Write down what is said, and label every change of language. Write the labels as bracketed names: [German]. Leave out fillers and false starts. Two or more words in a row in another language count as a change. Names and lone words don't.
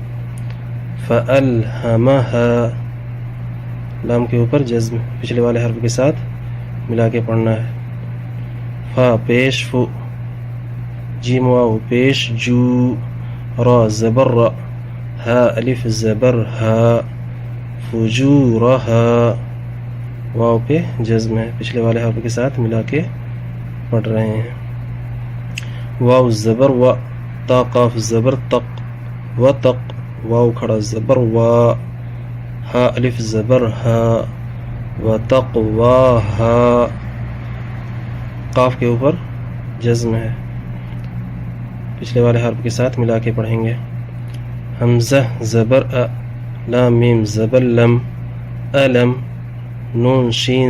[Urdu] فألهمها لام کے اوپر جزم پچھلے والے حرف کے ساتھ ملا کے پڑھنا ہے فا پیش فو جیم واو پیش جو را زبر را ہا الف زبر ہا فجورها واو پہ جزم ہے پچھلے والے حرف کے ساتھ ملا کے پڑھ رہے ہیں واو زبر و تا قاف زبر تق و تق واو کھڑا زبر وا ہا الف زبر ہا و تق وا ہا قاف کے اوپر جزم ہے پچھلے والے حرف کے ساتھ ملا کے پڑھیں گے حمزہ زبر ا لام میم زبر لم الم نون شین